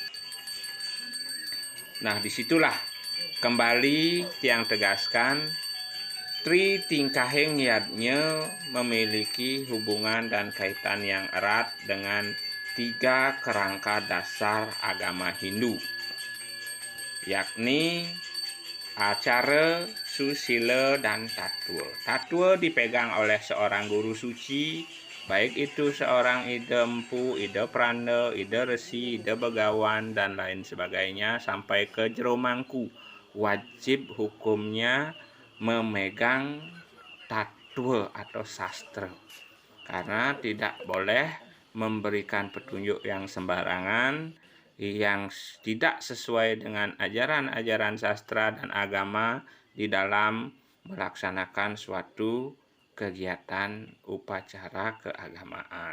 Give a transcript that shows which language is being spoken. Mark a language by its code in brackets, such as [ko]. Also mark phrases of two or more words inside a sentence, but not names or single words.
[id] Nah, disitulah kembali tiang tegaskan Tri Tingkaheng Yadnya memiliki hubungan dan kaitan yang erat dengan 3 kerangka dasar agama Hindu, yakni acara, susila, dan tatwa. Tatwa dipegang oleh seorang guru suci, baik itu seorang ida empu, ida pranda, ida resi, ida begawan, dan lain sebagainya sampai ke jero mangku. Wajib hukumnya memegang tatwa atau sastra, karena tidak boleh memberikan petunjuk yang sembarangan, yang tidak sesuai dengan ajaran-ajaran sastra dan agama di dalam melaksanakan suatu kegiatan upacara keagamaan.